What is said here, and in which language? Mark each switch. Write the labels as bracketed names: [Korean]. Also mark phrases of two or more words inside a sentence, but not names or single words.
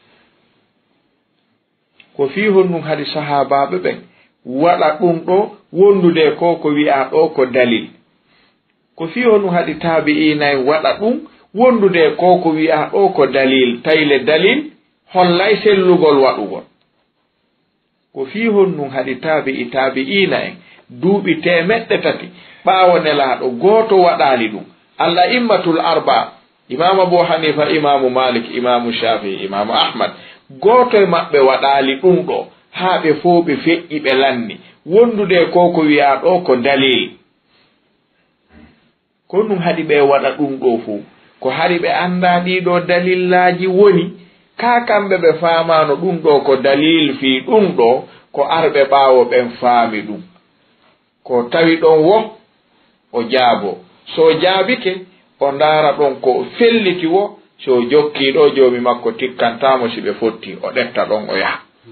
[Fula] ko fii honɗum haɗi sahabaɓe ɓen waɗa ɗum ɗo wondude ko wi'a ɗo ko dalil ko fii honɗum haɗi taabi'inayi waɗa ɗum wondude ko wi'a ɗo ko dalil tayle dalil hollay sellugol waɗugol ko fii honɗum haɗi taabi'ina en duuɓi temeɗɗe tati ɓaawo nelaaɗo gooto waɗaali ɗum Allah [Arabic] الأئمة الأربعة [Fula] imam Abu Hanifa imamu Malik imamu Shafi imamu Ahmad gooto e maɓɓe waɗaali ɗum ɗo haa ɓe fof ɓe feƴƴi ɓe lanni wondude ko wi'a ɗo ko dalil ko ɗum haɗi ɓe waɗa ɗum ɗo fuu ko hari ɓe annda ɗiɗo dalillaji woni ka kamɓe ɓe faamano ɗum ɗo ko dalil fii ɗum ɗo ko arɓe ɓaawo ɓen faami ɗum ko tawi ɗon wo o jaabo so jaabike o ndaara ɗon ko felliti wo so jokki ɗo joomi makko tikkantamo si ɓe fotti o ɗetta ɗon o yaha